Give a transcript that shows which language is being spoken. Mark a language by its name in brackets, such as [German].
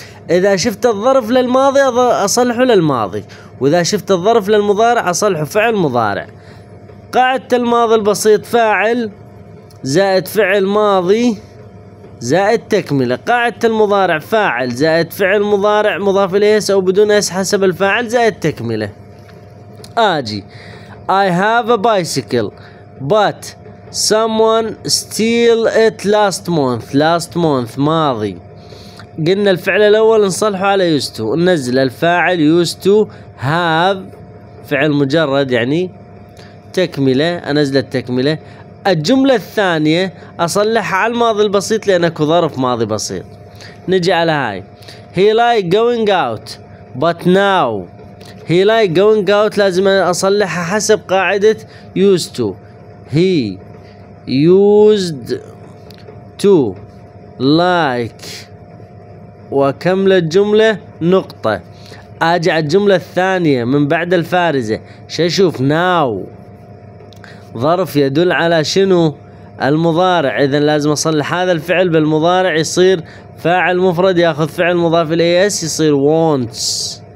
[Arabic] اذا شفت الظرف للماضي اصلحه للماضي، واذا شفت الظرف للمضارع اصلحه فعل مضارع. قاعدة الماضي البسيط فاعل زائد فعل ماضي زائد تكملة. قاعدة المضارع فاعل زائد فعل مضارع مضاف اليه او بدون اس حسب الفاعل زائد تكملة. اجي [English] I have a bicycle but someone steal it last month. last month [Arabic] ماضي. قلنا الفعل الأول نصلحه على used to، ننزل الفاعل used to have فعل مجرد يعني تكملة، أنزل التكملة. الجملة الثانية أصلحها على الماضي البسيط لأن اكو ظرف ماضي بسيط. نجي على هاي [English] he like going out but now he like going out [Arabic] لازم أصلحها حسب قاعدة [English] used to. he used to like [Arabic] وكمل الجملة نقطة. أجي على الجملة الثانية من بعد الفارزة شو أشوف now ظرف يدل على شنو؟ المضارع. إذا لازم أصلح هذا الفعل بالمضارع يصير فاعل مفرد ياخذ فعل مضاف إليه اس يصير wants.